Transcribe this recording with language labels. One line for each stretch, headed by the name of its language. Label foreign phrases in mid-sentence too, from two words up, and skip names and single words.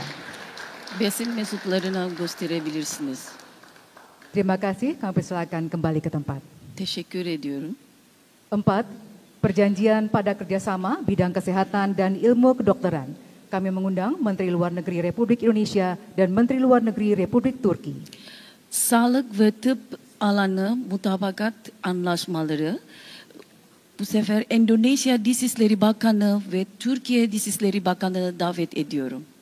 Turkish: Basın mensuplarına gösterebilirsiniz.
Indonesian: Terima kasih, kami persilakan kembali ke tempat.
Turkish: Teşekkür ediyorum.
Indonesian: 4. Perjanjian pada kerjasama bidang kesehatan dan ilmu kedokteran. Kami mengundang Menteri Luar Negeri Republik Indonesia dan Menteri Luar Negeri Republik Turki.
Turkish: Sağlık ve tıp alanı mutabakat anlaşmaları. Bu sefer Endonezya Dışişleri Bakanı ve Türkiye Dışişleri Bakanı'nı davet ediyorum.